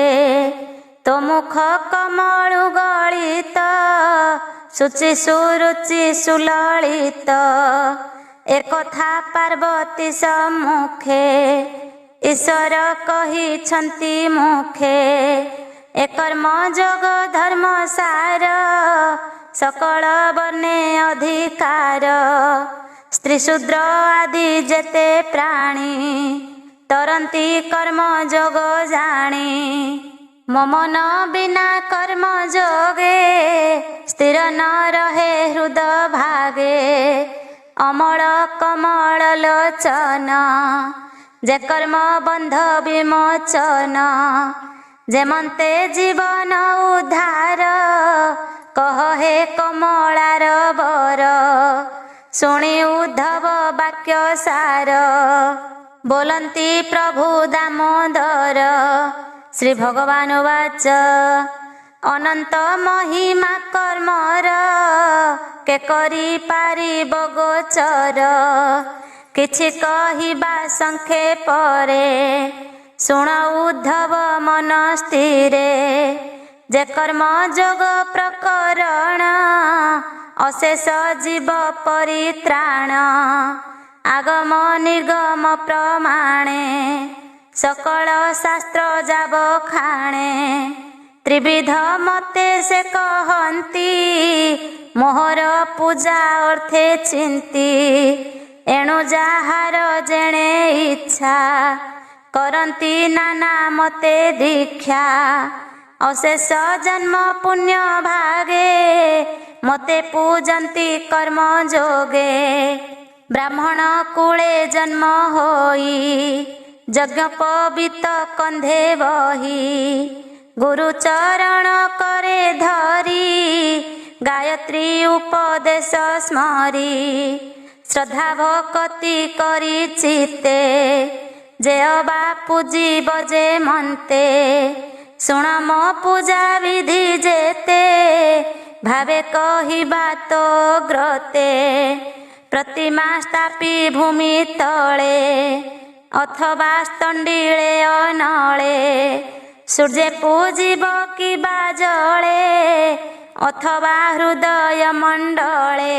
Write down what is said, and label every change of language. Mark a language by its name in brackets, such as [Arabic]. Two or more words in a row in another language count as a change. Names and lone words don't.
[Odia] ତୋ ମୁଖ କମଳୁ ଗଳିତ ସୁଚି ସୁରୁଚି ସୁଲଳିତ। ଏକ କଥା ପାର୍ବତୀ ସମ୍ମୁଖେ ଈଶ୍ୱର କହିଛନ୍ତି ମୁଖେ। ଏ କର୍ମ ଯୋଗ ଧର୍ମ ସାର ସକଳ ବର୍ଣ୍ଣେ ଅଧିକାର। ସ୍ତ୍ରୀ ଶୂଦ୍ର ଆଦି ଯେତେ ପ୍ରାଣୀ ତରନ୍ତି କର୍ମ ଯୋଗ ଜାନି। ମମ ନ ବିନା କର୍ମ ଯୋଗେ ସ୍ଥିର ନ ରହେ ହୃଦୟ ଭାଗେ। ଅମଳ କମଳ ଲୋଚନ ଯେ କର୍ମ ବନ୍ଧ ବିମୋଚନ। ଯେମନ୍ତେ ଜୀବନ ଉଦ୍ଧାର କହେ କମଳାର ବର। ଶୁଣୀ ଉଦ୍ଧବ ବାକ୍ୟ ସାର ବୋଲନ୍ତି ପ୍ରଭୁ ଦାମୋଦର। ଶ୍ରୀ ଭଗବାନ ବାଚ ଅନନ୍ତ ମହିମା କର୍ମର କେ କରୀ ପାରିବ ଗୋଚର। କିଛି କହିବା ସଂକ୍ଷେପରେ ଶୁଣ ଉଦ୍ଧବ ମନ ସ୍ଥିରେ। ଯେ କର୍ମ ଯୋଗ ପ୍ରକରଣ ଅଶେଷ ଜୀବ ପରିତ୍ରାଣ। ଆଗମ ନିର୍ଗମ ପ୍ରମାଣେ ସକଳ ଶାସ୍ତ୍ର ଯାବ ଖାଣେ। ତ୍ରିବିଧ ମତେ ସେ କହନ୍ତି ମୋହର ପୂଜା ଅର୍ଥେ ଚିନ୍ତୀ। ଏଣୁ ଯାହାର ଯେଣେ ଇଚ୍ଛା କରନ୍ତି ନାନା ମତେ ଦୀକ୍ଷା। ଅଶେଷ ଜନ୍ମ ପୁଣ୍ୟ ଭାଗେ ମତେ ପୂଜନ୍ତି କର୍ମ ଯୋଗେ। ବ୍ରାହ୍ମଣ କୁଳେ ଜନ୍ମ ହୋଈ ଯଜ୍ଞ ପବିତ କନ୍ଧେ ବହୀ। ଗୁରୁ ଚରଣ କରେ ଧରୀ ଗାୟତ୍ରୀ ଉପଦେଶ ସ୍ମରୀ। ଶ୍ରଦ୍ଧା ଭକ୍ତି କରୀ ଚିତେ ଯେ ଅବା ପୂଜିବ ଯେ ମନ୍ତେ। ଶୁଣ ମୋ ପୂଜା ବିଧି ଯେତେ ଭାବେ କହିବା ତୋ ଗ୍ରତେ। ପ୍ରତିମା ସ୍ଥାପୀ ଭୂମି ତଳେ ଅଥବା ସ୍ତଣ୍ଡିଳେ ଅନଳେ। ସୂର୍ଯ୍ୟ ପୂଜିବ କିବା ଜଳେ ଅଥବା ହୃଦୟ ମଣ୍ଡଳେ।